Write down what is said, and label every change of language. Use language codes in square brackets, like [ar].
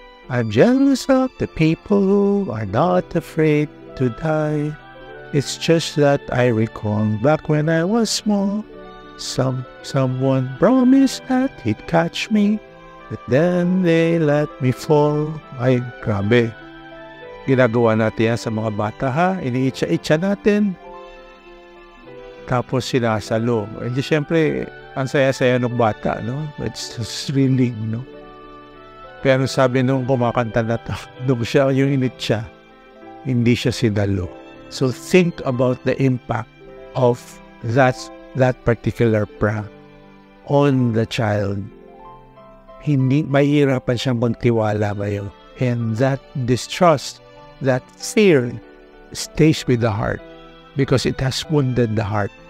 [en] I'm jealous of the people who are not afraid to die. It's just that I recall back when I was small, someone promised that he'd catch me, but then they let me fall. [tl] Ay, grabe. Ginagawa natin yan sa mga bata, ha? Iniitsa-itsa natin. Tapos sinasalo. Hindi, syempre, ang saya-saya ng bata, no? [en] It's thrilling, no? [tl] Pero sabi nung kumakanta na to, nung siya yung initsa, hindi siya sinalo. [en] So think about the impact of that particular prank on the child. [tl] Hindi, mahirapan siyang magtiwala ngayon. [en] And that distrust, that fear stays with the heart because it has wounded the heart.